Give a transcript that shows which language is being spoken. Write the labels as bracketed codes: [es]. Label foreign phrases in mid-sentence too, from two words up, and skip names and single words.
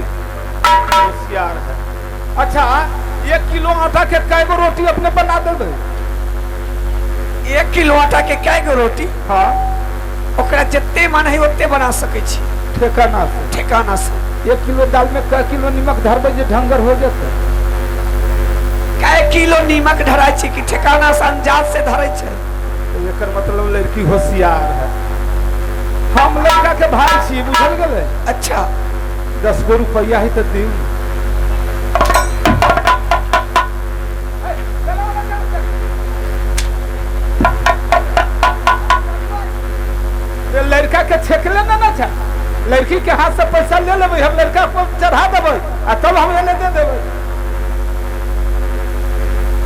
[mai] होशियार है। अच्छा 1 किलो आटा के कैगो रोटी अपने बना देबै? 1 किलो आटा के कैगो रोटी? हाँ ओकरा जितने मन है उतने बना सके छी। ठेकाना से। 1 किलो दाल में कै किलो नमक धरबै जे ढंगर हो जेतै? कै किलो नीमक धराय छी कि ठेकाना से अंदाज से धरै छै? एकर मतलब लड़की होशियार है। हम लड़का के भाई छी, बुझल गेलै? अच्छा 10 गो रुपया है तो दी। लड़का के छेकले ना था। लड़की के हाथ से पैसा ले लेबै, हम लड़का को चढ़ा देबै आ तब हम एने दे देबै।